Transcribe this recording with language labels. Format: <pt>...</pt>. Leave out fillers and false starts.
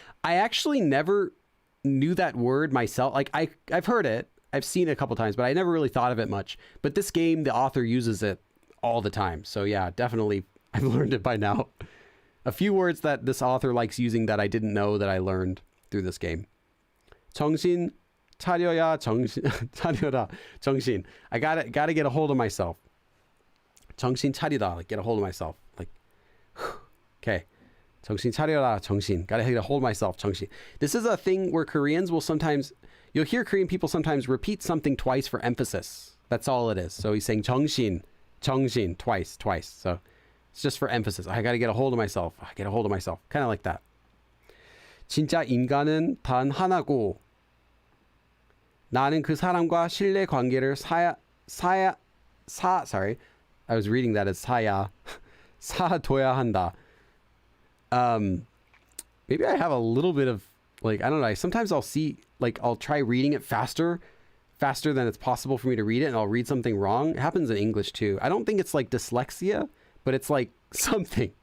<en>I actually never knew that word myself. Like I've heard it. I've seen it a couple times, but I never really thought of it much. But this game, the author uses it all the time. So yeah, definitely I've learned it by now. A few words that this author likes using that I didn't know that I learned through this game.</en> <ko>정신 차려야 정신 차려라 정신.</ko> <en>I gotta get a hold of myself.</en> <ko>정신 차리다,</ko> <en>like get a hold of myself. Like, okay.</en> <ko>정신 차려라 정신.</ko> <en>Gotta get a hold of myself.</en> <ko>정신.</ko> <en>This is a thing where Koreans will sometimes, you'll hear Korean people sometimes repeat something twice for emphasis. That's all it is. So he's saying</en> <ko>정신, 정신</ko> <en>twice. So it's just for emphasis. I gotta get a hold of myself. I get a hold of myself. Kind of like that.</en> <ko>진짜 인간은 단 하나고 나는 그 사람과 신뢰 관계를</ko> <en>sorry. I was reading that as</en> <ko>사둬야 한다.</ko> <en>Maybe I have a little bit of, like, I don't know. Sometimes I'll see, like, I'll try reading it faster than it's possible for me to read it, and I'll read something wrong. It happens in English too. I don't think it's like dyslexia, but it's like something.</en>